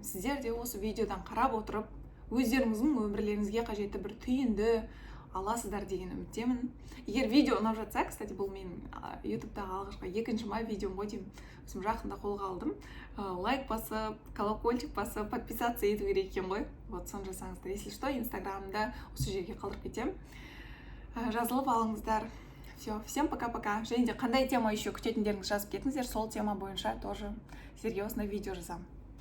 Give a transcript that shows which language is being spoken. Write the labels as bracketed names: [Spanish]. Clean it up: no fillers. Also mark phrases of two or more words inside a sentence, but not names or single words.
[Kazakh] Сіздер де осы видеодан қарап отырып, өздеріңіздің өмірлеріңізге қажетті бір түйінді аласыздар деген үміттемін. Егер видео ұнап жатса, кстати, бұл менің ютубтағы алғашқы 2 май видеом ғой деймін. Өзім жақында қолға алдым. Лайк басып, колокольчик басып, подписаться ету керек екен ғой. Вот соны жасаңыздар. [Russian] Если что, [Kazakh] инстаграмымда осы жерге қалдырып кетем. Жазылып алыңыздар. [Russian] Все, всем пока-пока. [Kazakh] Және де қандай тема еще күтетіндеріңіз жазып кетіңіздер, сол тема бойынша тоже сіздерге осындай видео жазамын.